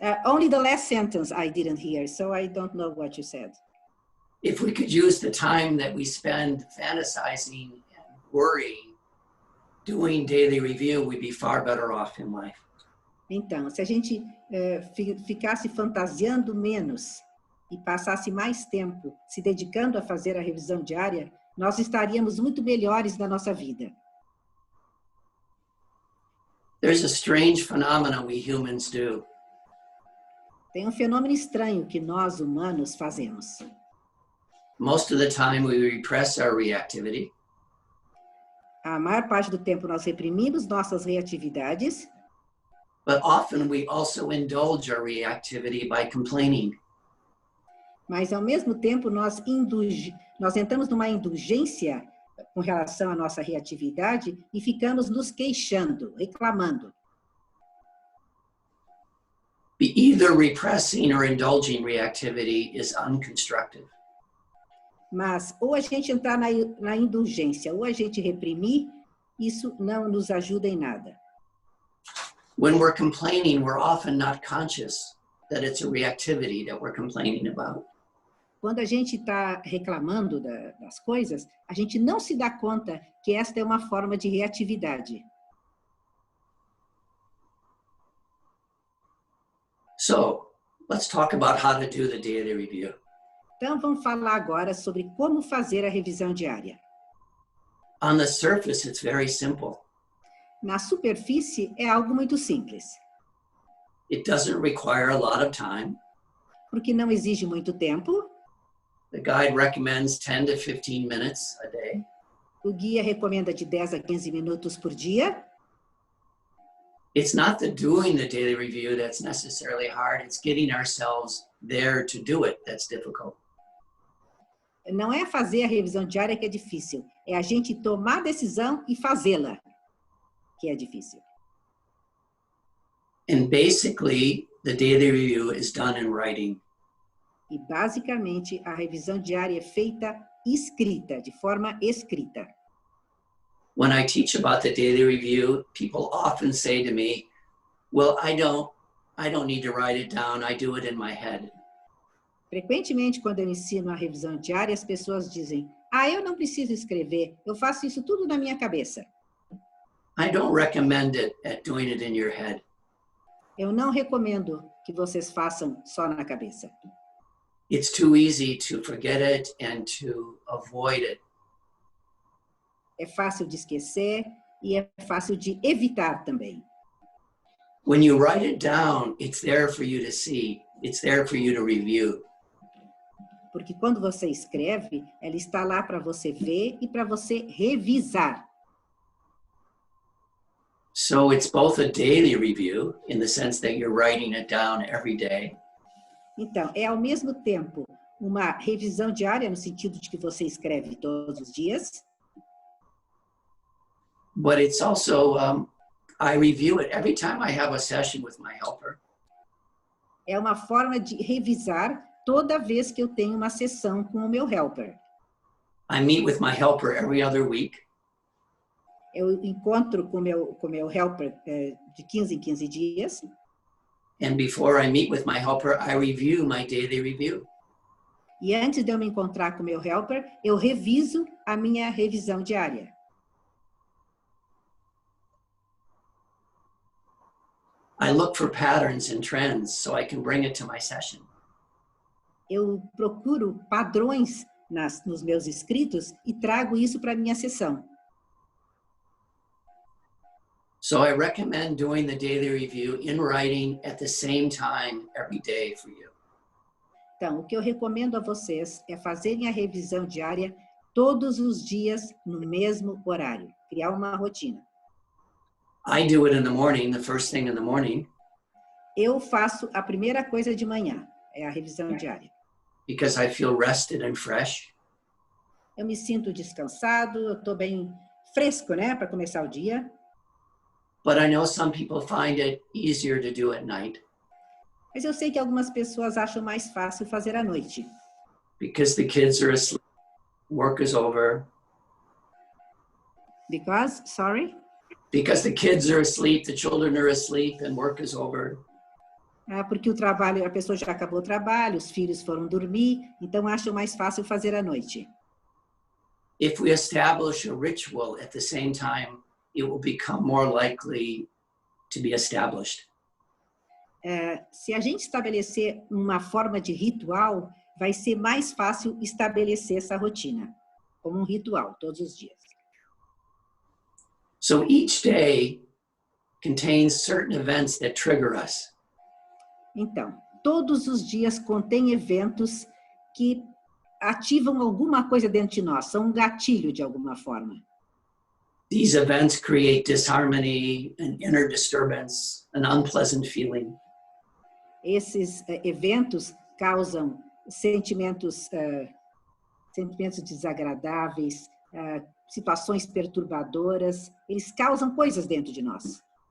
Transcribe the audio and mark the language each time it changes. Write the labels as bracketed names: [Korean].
[English] Only the last sentence I didn't hear, so I don't know what you said. If we could use the time that we spend fantasizing and worrying, doing daily review, we'd be far better off in life. [Portuguese] Então, se a gente ficasse fantasiando menos e passasse mais tempo se dedicando a fazer a revisão diária, nós estaríamos muito melhores na nossa vida. [English] There's a strange phenomenon we humans do. [Portuguese] Tem um fenômeno estranho que nós humanos fazemos. [English] Most of the time we repress our reactivity. [Portuguese] A maior parte do tempo nós reprimimos nossas reatividades, [English] But often we also indulge our reactivity by complaining. [Portuguese] mas ao mesmo tempo nós entramos numa indulgência com relação à nossa reatividade e ficamos nos queixando, reclamando. [English] Either repressing or indulging reactivity is unconstructive. [Portuguese] Mas ou a gente entrar na indulgência ou a gente reprimir, isso não nos ajuda em nada. [English] When we're complaining, we're often not conscious that it's a reactivity that we're complaining about. [Portuguese] Quando a gente está reclamando das coisas, a gente não se dá conta que esta é uma forma de reatividade. [English] So let's talk about how to do the daily review. [Portuguese] Então, vamos falar agora sobre como fazer a revisão diária. [English] On the surface, it's very simple. [Portuguese] Na superfície, é algo muito simples, [English] It doesn't require a lot of time. [Portuguese] porque não exige muito tempo. [English] The guide recommends 10 to 15 minutes a day. [Portuguese] O guia recomenda de 10 a 15 minutos por dia. [English] It's not the doing the daily review that's necessarily hard. It's getting ourselves there to do it that's difficult. [Portuguese] não é fazer a revisão diária que é difícil, é a gente tomar a decisão e fazê-la que é difícil. [English] And basically, the daily review is done in writing. [Portuguese] E, basicamente, a revisão diária é feita escrita, de forma escrita. [English] When I teach about the daily review, people often say to me, well, I don't need to write it down, I do it in my head. [Portuguese] Frequentemente, quando eu ensino a revisão diária, as pessoas dizem, eu não preciso escrever, eu faço isso tudo na minha cabeça. [English] I don't recommend it at doing it in your head. [Portuguese] Eu não recomendo que vocês façam só na cabeça. [English] It's too easy to forget it and to avoid it. [Portuguese] É fácil de esquecer e é fácil de evitar também. [English] When you write it down, it's there for you to see. It's there for you to review. [Portuguese] Porque quando você escreve, ela está lá para você ver e para você revisar. [English] So it's both a daily review in the sense that you're writing it down every day. [Portuguese] Então, é ao mesmo tempo uma revisão diária, no sentido de que você escreve todos os dias. [English] But it's also, I review it every time I have a session with my helper. [Portuguese] É uma forma de revisar toda vez que eu tenho uma sessão com o meu helper. [English] I meet with my helper every other week. [Portuguese] Eu encontro com o meu helper de 15 em 15 dias. [English] And before I meet with my helper, I review my daily review. [Portuguese] E antes de eu me encontrar com o meu helper, eu reviso a minha revisão diária. [English] I look for patterns and trends so I can bring it to my session. [Portuguese] Eu procuro padrões nos meus escritos e trago isso para a minha sessão. [English] So I recommend doing the daily review in writing at the same time every day for you. [Portuguese] Então, o que eu recomendo a vocês é fazerem a revisão diária todos os dias no mesmo horário. Criar uma rotina. [English] I do it in the morning, the first thing in the morning. [Portuguese] Eu faço a primeira coisa de manhã, é a revisão diária. [English] Because I feel rested and fresh. [Portuguese] Eu me sinto descansado, eu estou bem fresco, né, para começar o dia. [English] But I know some people find it easier to do at night. [Portuguese] Mas eu sei que algumas pessoas acham mais fácil fazer à noite. [English] Because the kids are asleep, work is over. Sorry? Because the kids are asleep, the children are asleep, and work is over. [Portuguese] Porque o trabalho, a pessoa já acabou o trabalho, os filhos foram dormir, então acham mais fácil fazer à noite. [English] If we establish a ritual at the same time, it will become more likely to be established. [Portuguese] Se a gente estabelecer uma forma de ritual, vai ser mais fácil estabelecer essa rotina, como um ritual, todos os dias. [English] So each day contains certain events that trigger us. [Portuguese] Então, todos os dias contém eventos que ativam alguma coisa dentro de nós, são um gatilho de alguma forma. [English] These events create disharmony, an inner disturbance, an unpleasant feeling. [Portuguese] Esses eventos causam sentimentos desagradáveis, situações perturbadoras, eles causam coisas dentro de nós.